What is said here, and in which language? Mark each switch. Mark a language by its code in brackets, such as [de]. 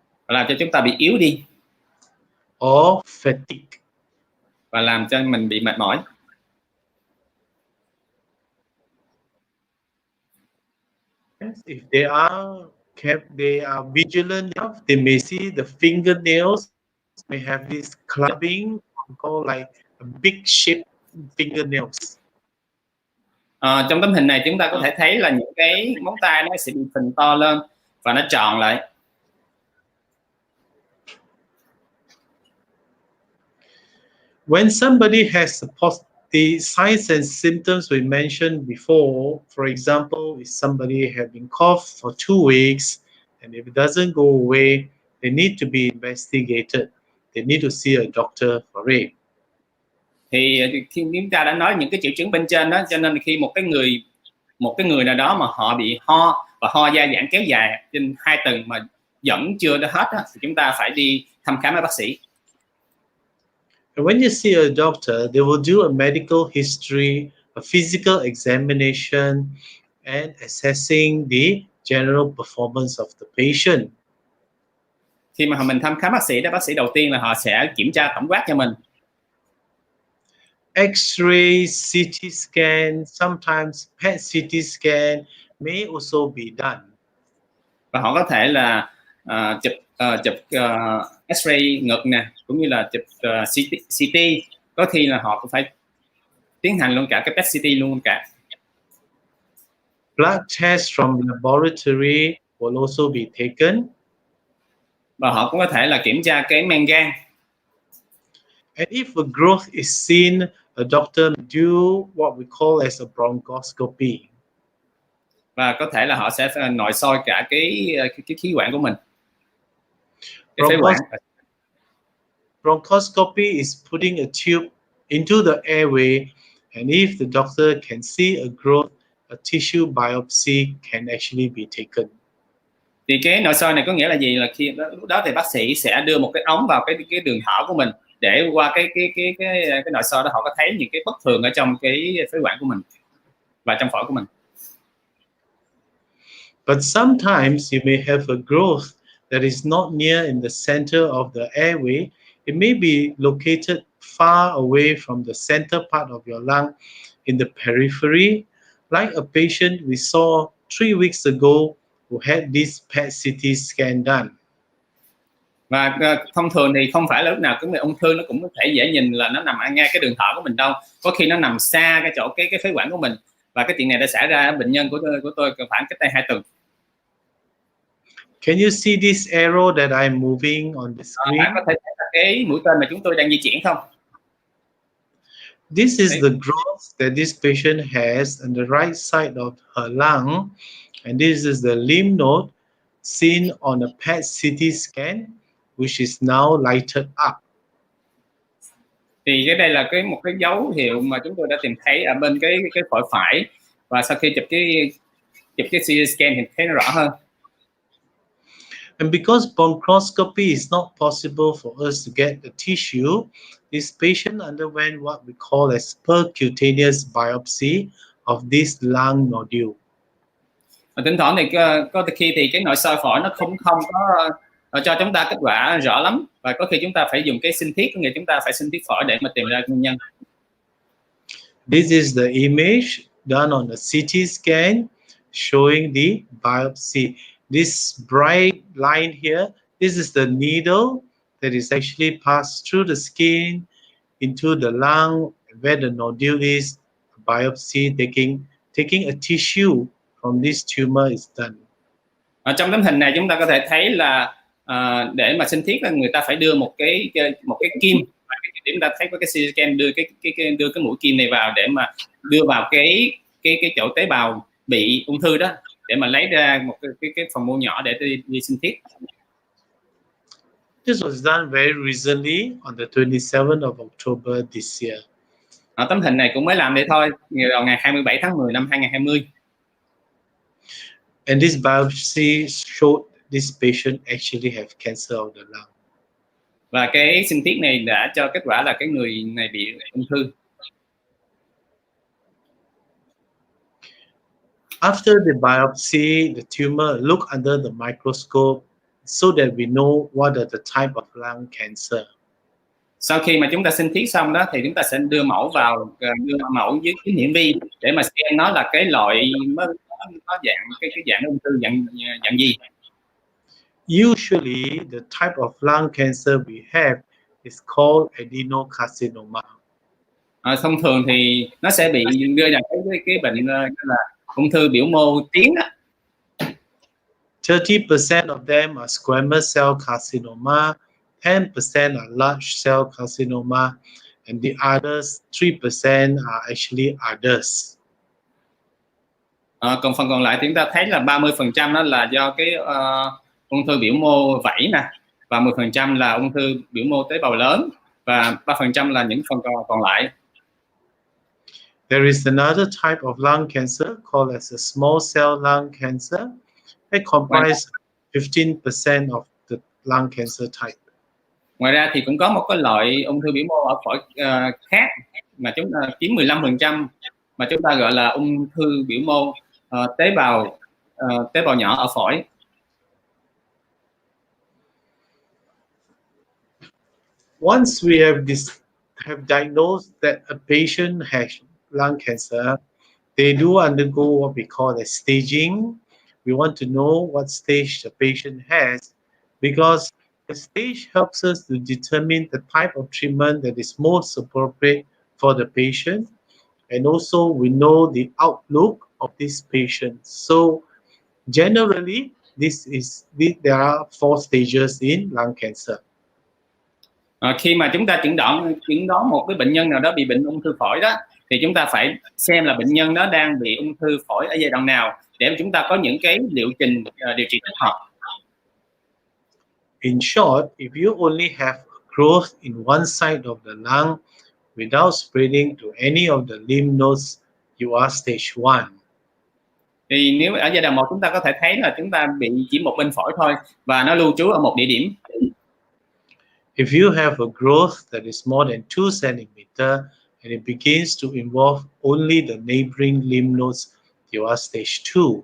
[vi] Và làm cho chúng ta bị yếu đi. [en] or fatigue. [vi] và làm cho mình bị mệt mỏi. [en] Yes, if they are vigilant enough, they may see the fingernails may have this clubbing, called like a big shaped fingernails. [vi] Trong tấm hình này chúng ta có thể thấy là những cái móng tay nó sẽ bị phình to lên và nó tròn lại. [en] When somebody has the signs and symptoms we mentioned before, for example, if somebody has been coughed for 2 weeks and if it doesn't go away, they need to be investigated. They need to see a doctor for it. [vi] Thì khi chúng ta đã nói những cái triệu chứng bên trên đó, cho nên khi một cái người nào đó mà họ bị ho và ho dai dẳng kéo dài trên 2 tuần mà vẫn chưa đã hết đó, thì chúng ta phải đi thăm khám với bác sĩ. [en] And when you see a doctor, they will do a medical history, a physical examination, and assessing the general performance of the patient. [vi] Khi mà mình thăm khám bác sĩ đó, bác sĩ đầu tiên là họ sẽ kiểm tra tổng quát cho mình. [en] X-ray, CT scan, sometimes PET CT scan may also be done. [vi] Và họ có thể là chụp X-ray ngực nè, cũng như là chụp CT. Có khi là họ cũng phải tiến hành luôn cả cái PET CT luôn cả. [en] Blood test from laboratory will also be taken. [vi] Và họ cũng có thể là kiểm tra cái men gan. [en] And if a growth is seen, a doctor do what we call as a bronchoscopy. [vi] Và có thể là họ sẽ nội soi cả cái khí quản của mình. Cái phế quản. [en] Bronchoscopy is putting a tube into the airway, and if the doctor can see a growth, a tissue biopsy can actually be taken. [vi] Thì cái nội soi này có nghĩa là gì? Là khi lúc đó thì bác sĩ sẽ đưa một cái ống vào cái đường thở của mình, để qua cái nội soi đó họ có thấy những cái bất thường ở trong cái phế quản của mình và trong phổi của mình. [en] But sometimes you may have a growth that is not near in the center of the airway. It may be located far away from the center part of your lung in the periphery, like a patient we saw 3 weeks ago who had this PET CT scan done. [vi] Và thông thường thì không phải là lúc nào cái ung thư nó cũng có thể dễ nhìn là nó nằm ở ngay cái đường thở của mình đâu. Có khi nó nằm xa cái chỗ cái phế quản của mình. Và cái chuyện này đã xảy ra ở bệnh nhân của tôi khoảng cách đây 2 tuần. [en] Can you see this arrow that I'm moving on the screen? [vi] Bạn có thể thấy là cái mũi tên mà chúng tôi đang di chuyển không? [en] This is the growth that this patient has on the right side of her lung, and this is the lymph node seen on a PET CT scan, which is now lighted up. [vi] Thì cái đây là một cái dấu hiệu mà chúng tôi đã tìm thấy ở bên cái phổi phải, và sau khi chụp cái CT scan thì thấy nó rõ hơn. [en] And because bronchoscopy is not possible for us to get the tissue, this patient underwent what we call as percutaneous biopsy of this lung nodule. [vi] Và thỉnh thoảng thì có khi thì cái nội soi phổi nó không có cho chúng ta kết quả rõ lắm, và có khi chúng ta phải dùng cái sinh thiết, có nghĩa chúng ta phải sinh thiết phổi để mà tìm ra nguyên nhân. [en] This is the image done on a CT scan showing the biopsy. This bright line here, this is the needle that is actually passed through the skin into the lung where the nodule is. Biopsy taking a tissue from this tumor is done. [vi] Ở trong tấm hình này chúng ta có thể thấy là để mà sinh thiết là người ta phải đưa một cái kim, và chúng ta thấy có cái CT scan đưa cái mũi kim này vào để mà đưa vào cái chỗ tế bào bị ung thư đó, để mà lấy ra một cái phần mô nhỏ để đi sinh thiết. [en] This was done very recently on the 27th of October this year. [vi] Tấm hình này cũng mới làm đây thôi, vào ngày 27 tháng 10 năm 2020. [en] And this biopsy showed this patient actually have cancer of the lung. [vi] Và cái sinh thiết này đã cho kết quả là cái người này bị ung thư. [en] After the biopsy, the tumor look under the microscope so that we know what are the type of lung cancer. [vi] Sau khi mà chúng ta sinh thiết xong đó thì chúng ta sẽ đưa mẫu dưới kính hiển vi để mà xem nó là cái loại nó dạng cái dạng ung thư dạng gì. [en] Usually, the type of lung cancer we have is called adenocarcinoma. [vi] Thông thường thì nó sẽ bị đưa ra cái bệnh là ung thư biểu mô tiến đó. [en] 30% of them are squamous cell carcinoma, 10% are large cell carcinoma, and the others 3% are actually others. [vi] Còn phần còn lại thì chúng ta thấy là 30% đó là do cái ung thư biểu mô vảy nè, và 10% là ung thư biểu mô tế bào lớn, và 3% là những phần còn lại. [en] There is another type of lung cancer called as a small cell lung cancer. It comprises 15% of the lung cancer type. [vi] Ngoài ra thì cũng có một cái loại ung thư biểu mô ở phổi khác mà chúng ta chiếm 15%, mà chúng ta gọi là ung thư biểu mô tế bào nhỏ ở phổi. [en] Once we have diagnosed that a patient has lung cancer, they do undergo what we call a staging. We want to know what stage the patient has, because the stage helps us to determine the type of treatment that is most appropriate for the patient, and also we know the outlook of this patient. So generally, there are 4 stages in lung cancer. [vi] Khi mà chúng ta chẩn đoán một cái bệnh nhân nào đó bị bệnh ung thư phổi đó, thì chúng ta phải xem là bệnh nhân đó đang bị ung thư phổi ở giai đoạn nào để mà chúng ta có những cái liệu trình điều trị thích hợp. [en] In short, if you only have growth in one side of the lung without spreading to any of the lymph nodes, you are stage 1. [vi] Thì nếu ở giai đoạn 1 chúng ta có thể thấy là chúng ta bị chỉ một bên phổi thôi và nó lưu trú ở một địa điểm. [en] If you have a growth that is more than 2 cm and it begins to involve only the neighboring lymph nodes, you are stage 2.